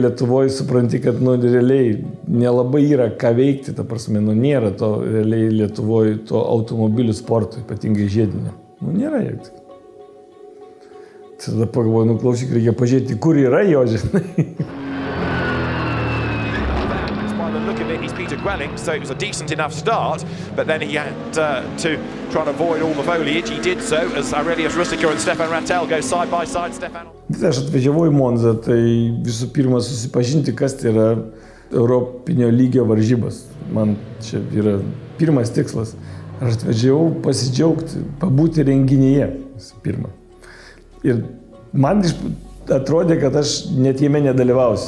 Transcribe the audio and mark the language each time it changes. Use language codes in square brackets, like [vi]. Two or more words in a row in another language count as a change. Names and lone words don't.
[lt] Lietuvoje supranti, kad, nu, realiai nelabai yra ką veikti, ta prasme, nu, nėra to realiai Lietuvoje to automobilių sporto, ypatingai žiedinio. Nu, nėra jėg. Tada pagalvoju, nu, klausyk, reikia pažiūrėti, kur yra jo, žinai. [en] So it was a decent enough start, but then he had to try and avoid all the foliage. He did so as Aurelijus Rusteika and Stefan Rattel go side by side. Stefan. [lt] Aš atvažiavau į Monzą, tai visų pirma susipažinti, kas tai yra Europinio lygio varžybos. Man čia yra pirmas tikslas. Aš atvažiavau pasidžiaugti, pabūti renginyje. Pirma. Ir man atrodė, kad aš net jame nedalyvausiu.